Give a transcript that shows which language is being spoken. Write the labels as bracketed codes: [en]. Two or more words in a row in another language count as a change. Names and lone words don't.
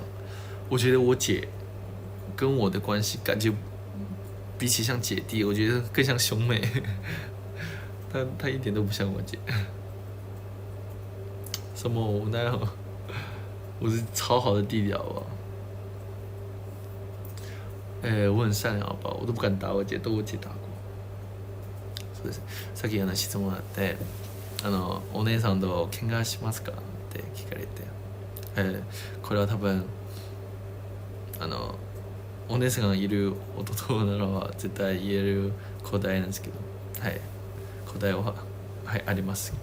[zh] 我觉得我姐跟我的关系感觉比起像姐弟，我觉得更像兄妹。她一点都不像我姐。什么我那样？我是超好的弟弟好不好？我很善良好不好？我都不敢打我姐，都我姐打过。 [ja] そうです。さっき質問あって、お姉さんと喧嘩しますかって聞かれて、これは多分お姉さんがいる弟なら絶対言える答えなんですけど、はい、答えははいあります。